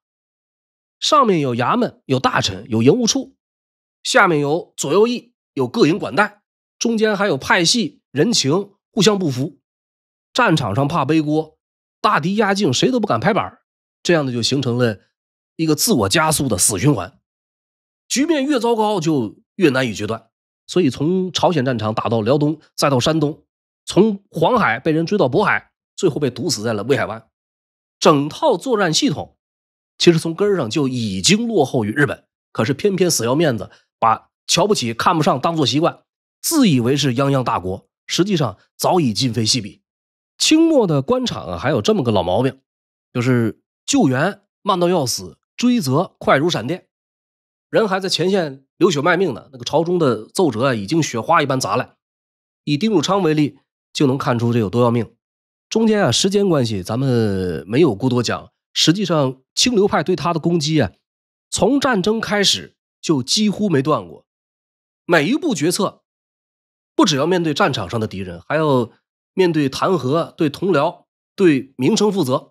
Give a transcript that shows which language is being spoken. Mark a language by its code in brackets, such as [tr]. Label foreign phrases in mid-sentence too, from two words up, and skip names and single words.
[zh] 上面有衙門，有大臣，有營務處，下面有左右翼，有各营管带，中間還有派系、人情互相不服，戰場上怕背鍋，大敵壓境，誰都不敢拍板，這樣的就形成了一個自我加速的死循環。局面越糟糕就越難以決斷，所以從朝鮮戰場打到遼東，再到山東，從黃海被人追到渤海，最後被毒死在了魏海灣。整套作戰系統其實從根上就已經落後於日本，可是偏偏死要面子，把瞧不起看不上當作習慣，自以為是泱泱大國，實際上早已今非昔比。清末的官場還有這麼個老毛病，就是救援慢到要死，追責快如閃電。人還在前線流血賣命呢，那個朝中的奏折已經雪花一般砸来。以丁汝昌為例，就能看出这有多要命。中間時間關係咱們沒有過多講，實際上清流派對他的攻擊從戰爭開始就幾乎沒斷過。每一步決策不只要面對戰場上的敵人，還要面對彈劾、對同僚、對名聲負責。